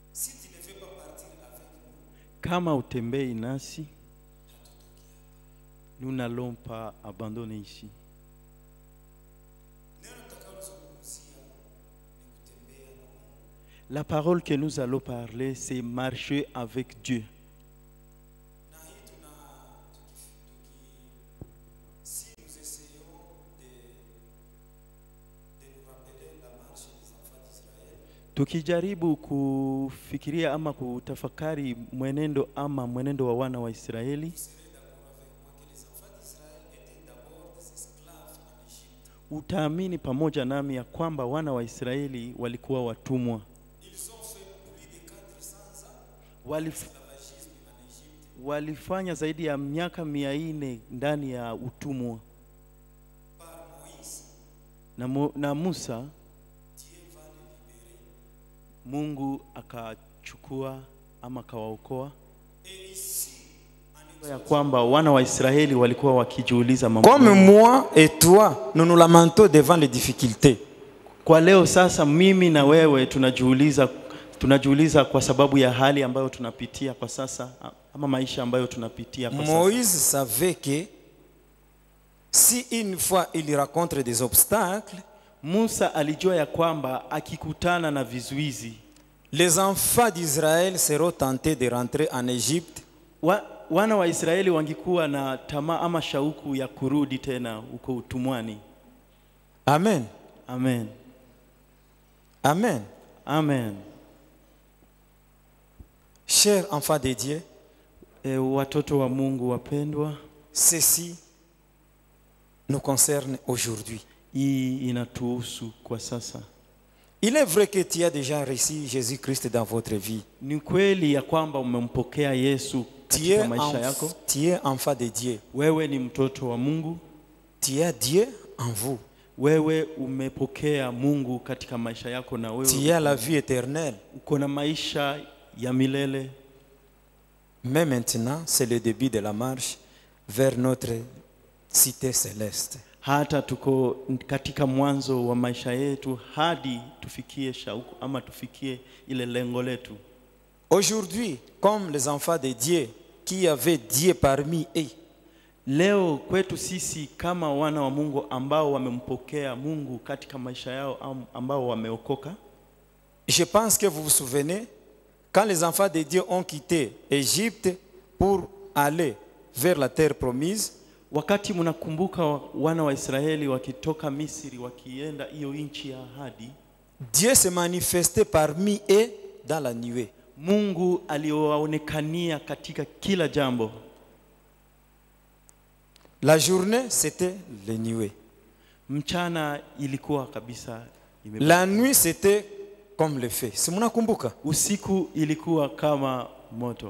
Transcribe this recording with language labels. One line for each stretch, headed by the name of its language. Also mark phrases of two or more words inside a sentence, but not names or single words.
Swahili: Kama utembei nasi,
French: nous n'allons pas abandonner ici. La parole que nous allons parler, c'est marcher avec Dieu. Si nous essayons de nous rappeler la marche des enfants d'Israël,
Swahili: Tukijaribu kufikiria ama kutafakari mwenendo ama mwenendo wa wana wa Israeli, utaamini pamoja nami ya kwamba wana wa Israeli walikuwa watumwa. Walifanya zaidi ya miaka 400 ndani ya utumwa. Na Musa, Mungu akachukua ama akawaokoa. Ya kwamba wana wa Israeli walikuwa wakijiuliza mambo.
French: Comme moi et toi, nous nous lamentons devant les difficultés.
Swahili: Kwa leo sasa mimi na wewe tunajiuliza kwa sababu ya hali ambayo tunapitia kwa sasa ama maisha ambayo tunapitia kwa sasa.
French: Moïse savait que si une fois il rencontre des obstacles,
Swahili: Musa alijua ya kwamba akikutana na vizuizi,
French: les enfants d'Israël seront tentés de rentrer en Égypte.
Swahili: Wana wa Israeli wangekuwa na tamaa ama shauku ya kurudi tena huko utumwani. Amen. Amen. Amen. Amen.
French: Chers enfants de Dieu,
Swahili: watoto wa Mungu wapendwa,
French: ceci nous concerne aujourd'hui.
Swahili: Hii inatuhusu kwa sasa.
French: Il est vrai que tu as déjà reçu Jésus-Christ dans votre vie.
Swahili: Ni kweli ya kwamba umempokea Yesu katika maisha yako.
French: Tu es enfant de Dieu.
Swahili: Wewe ni mtoto wa Mungu.
French: Tu as Dieu en vous.
Swahili: Wewe umepokea Mungu katika maisha yako na wewe
French: tu as la vie éternelle.
Swahili: Uko na maisha ya milele.
French: Mais maintenant, c'est le début de la marche vers notre cité céleste.
Swahili: Hata tuko katika mwanzo wa maisha yetu hadi tufikie shauku ama tufikie ile lengo letu.
French: Aujourd'hui, comme les enfants de Dieu qui avaient Dieu parmi eux,
Swahili: leo kwetu sisi kama wana wa Mungu ambao wamempokea Mungu katika maisha yao ambao wameokoka.
French: Je pense que vous vous souvenez quand les enfants de Dieu ont quitté Égypte pour aller vers la terre promise.
Swahili: Wakati mnakumbuka wana wa Israeli wakitoka Misri wakienda hiyo nchi ya ahadi,
French: Dieu se manifestait parmi eux dans la nuée.
Swahili: Mungu aliwaonekania katika kila jambo.
French: La journée c'était les nuées.
Swahili: Mchana ilikuwa kabisa
French: la nuit c'était comme le feu.
Swahili: Si mnakumbuka? Usiku ilikuwa kama moto.